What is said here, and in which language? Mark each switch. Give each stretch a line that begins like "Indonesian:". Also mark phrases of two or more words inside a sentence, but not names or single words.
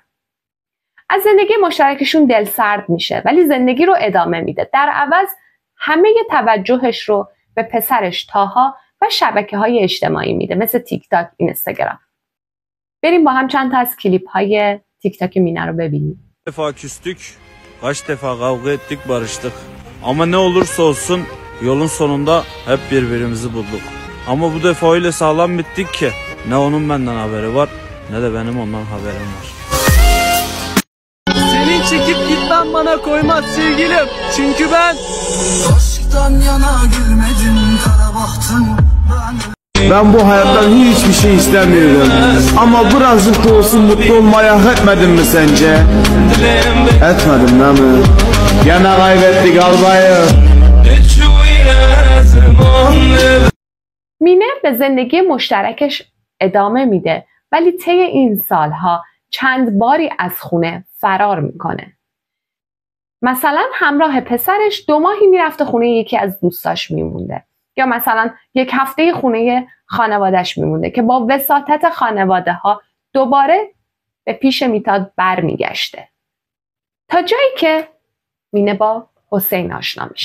Persian: از زندگی مشترکشون دل سرد میشه ولی زندگی رو ادامه میده. در عوض همه توجهش رو به پسرش تاها و شبکه‌های eجتماعی میده، مثل تیک تاک، اینستاگرام. بریم با هم چند تا از کلیپ های تیک تاک مینه رو ببینیم.
Turkish: defa küstük, kaç defa kavga ettik, barıştık. Ama ne olursa olsun yolun sonunda hep birbirimizi bulduk. Ama bu defa öyle sağlam bittik ki ne onun benden haberi var ne de benim ondan haberim var. Senin çekip gitmen bana koymaz sevgilim. Çünkü ben aşktan yana gülmedim, kara baktım Ben bu hayattan hiçbir şey istemiyorum. Ama birazcık da olsun mutlu olmaya hak etmedim mi sence? Etmedim değil mi? Gene kaybettik albayı.
Persian: مینه به زندگی مشترکش ادامه میده ولی طی این سالها چند باری از خونه فرار میکنه. مثلا همراه پسرش 2 ماهی میرفته خونه یکی از دوستاش میمونده، یا مثلا 1 هفته خونه خانوادهش میمونده که با وساطت خانواده ها دوباره به پیش میتاد برمیگشته، تا جایی که مینه با حسین آشنا میشه.